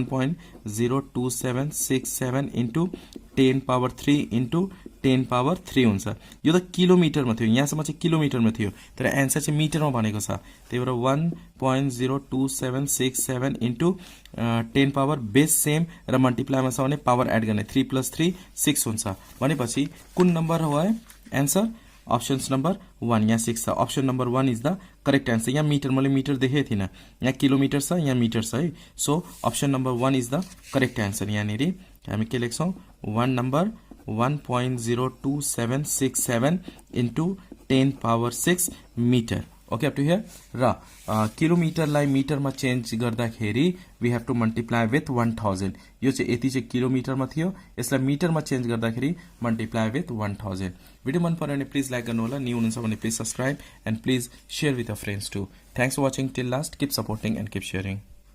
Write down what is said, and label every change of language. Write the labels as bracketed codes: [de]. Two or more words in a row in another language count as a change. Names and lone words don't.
[ne] 1.02767 [en] into 10 power 3 into 10 power 3 [ne] हुन्छ यो त किलोमिटरमा थियो यहाँसम्म चाहिँ किलोमिटरमा थियो तर आन्सर चाहिँ मिटरमा भनेको छ त्यही भएर 1.02767 [en] into 10 power base same [ne] र मल्टिप्लाईमा छ भने [en] power add [ne] गर्ने 3 + 3 6 हुन्छ भनेपछि कुन नम्बर हो [en] answer options number 1 [ne] यहाँ 6 छ [en] option number 1 is the correct answer [ne] यहाँ मीटर मैले मीटर देखेको थिन यहाँ किलोमिटर छ यहाँ मीटर छ है [en] so option number 1 is the correct answer [ne] यहाँ नेरी हामी के लेख्छौं 1 नंबर [en] 1.02767 into 10 power 6 meter okay up to here [ne] र किलोमिटरलाई मिटरमा चेन्ज गर्दाखेरि [en] we have to multiply with 1000 [ne] यो चाहिँ यति चाहिँ किलोमिटरमा थियो यसलाई मिटरमा चेन्ज गर्दाखेरि [en] multiply with 1000 [ne] भिडियो मन पर्यो भने प्लिज लाइक गर्नु होला न्यू हुनुहुन्छ भने [en] please subscribe and please share with your friends to thanks for watching till last keep supporting and keep sharing